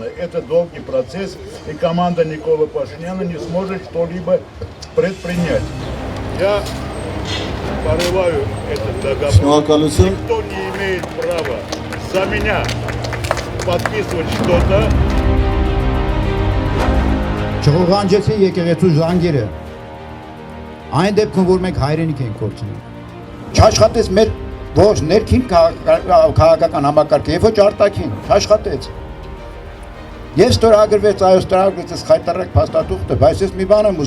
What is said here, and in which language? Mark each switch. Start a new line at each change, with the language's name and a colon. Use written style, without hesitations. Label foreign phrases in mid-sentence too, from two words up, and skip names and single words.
Russian: Это долгий процесс, и команда Никола Пашиняна не сможет что-либо предпринять. Я порываю этот договор. Никто не имеет права за меня подписывать что-то.
Armenian: Չխոհանջեցի եկեղեցու զանգերը, այն դեպքում, որ մենք հայրենիք ենք կորցնում։ Չաշխատեց մեր ոչ ներքին քաղաքական համակարգը, եւ ոչ արտաքին, չաշխատեց։ Ես ստորագրվեց, այո, ստորագրվեց այս խայտարակ փաստաթուղթը, բայց ես մի բան եմ